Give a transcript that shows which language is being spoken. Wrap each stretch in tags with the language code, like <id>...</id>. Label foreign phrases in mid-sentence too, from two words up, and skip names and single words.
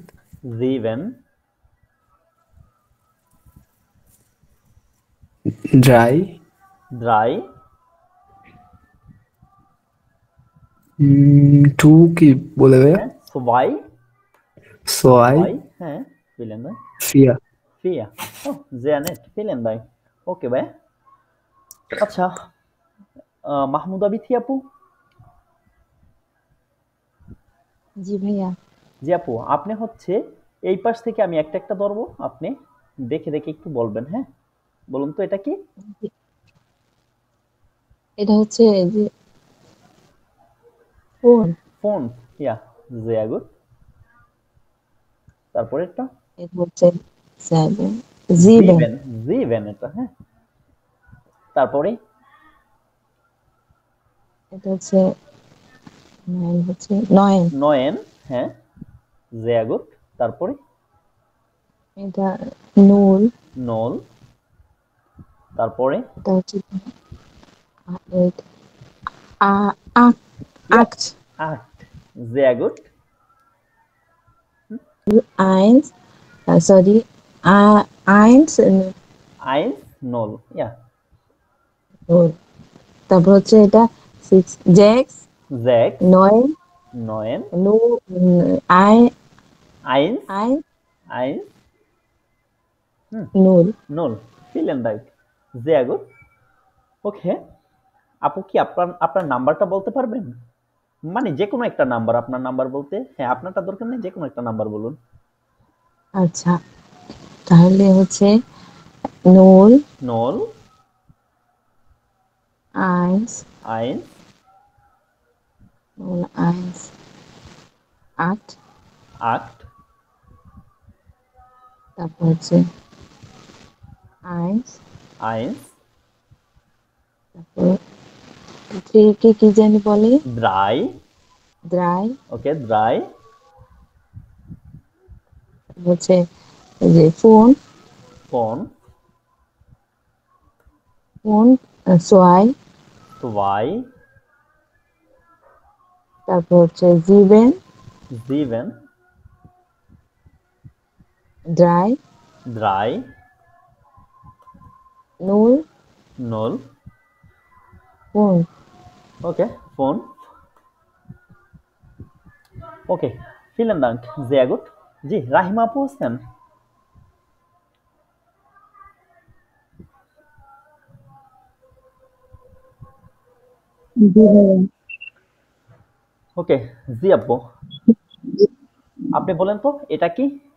<bn>7, 3, 3, 2 কি বলে ভাইয়া? হ্যাঁ, 2, 6, 2, হ্যাঁ,</bn> <de>vielen Dank, 4. 4. Oh, sehr nett, vielen Dank.</de> <bn>ওকে ভাই। আচ্ছা, মাহমুদা বিথি আপু। জি ভাইয়া। জি আপু, আপনি হচ্ছে এই পাশ থেকে আমি একটা একটা ধরবো, আপনি দেখে দেখে একটু বলবেন, হ্যাঁ? বলুন তো এটা কি? এটা হচ্ছে যে ফোন। ফোন, ইয়া,</bn> <de>sehr gut।</de> <bn>তারপরে এটা এটা হচ্ছে সেভেন, জিবেন। জিভেন, জিভেন এটা, হ্যাঁ। তারপরে এটা হচ্ছে নাইন, হচ্ছে নয়ন। নয়েন, হ্যাঁ,</bn> <de>sehr gut।</de> <bn>তারপরে এটা নুল। নল, তারপরে এটা হচ্ছে এইট, আট, ইয়া, আট, আট,</bn> <de>sehr gut। eins, sorry, eins, eins, null, ja,</de> <bn>নুল। তারপর হচ্ছে এটা সিক্স, জেক্স,</bn> <de>sechs,</de> <bn>নয়,</bn> <de>neun, নু, আই, eins, আই, eins, hmm, null. null, vielen Dank, sehr gut।</de> <bn>ওকে, আপু কি আপনার আপনার নাম্বারটা বলতে পারবেন? মানে যে কোনো একটা নাম্বার, আপনার নাম্বার বলতে, হ্যাঁ আপনারটা দরকার নেই, যে কোনো একটা নাম্বার বলুন। আচ্ছা, তাহলে হচ্ছে নুল,</bn> <de>null, eins, eins, null, eins, acht, acht,</de> <bn>তারপর হচ্ছে আইন্স,</bn> <de>eins,</de> <bn>তারপর থ্রি কে কি জানি বলে,</bn> <de>drei, drei, okay, drei,</de> <bn>হচ্ছে এই যে ফোন,</bn> <de>von, von, zwei, zwei,</de> <bn>তারপর হচ্ছে জিবেন,</bn> <de>sieben, 3, 3, 0, 0. 5. Okay, Phone. Okay, vielen Dank. Sehr gut.</de> <bn>জি, রাহিমা আপু আছেন? জি ভাইয়া। ওকে, জি আপু। আপনি বলেন তো এটা কি?</bn>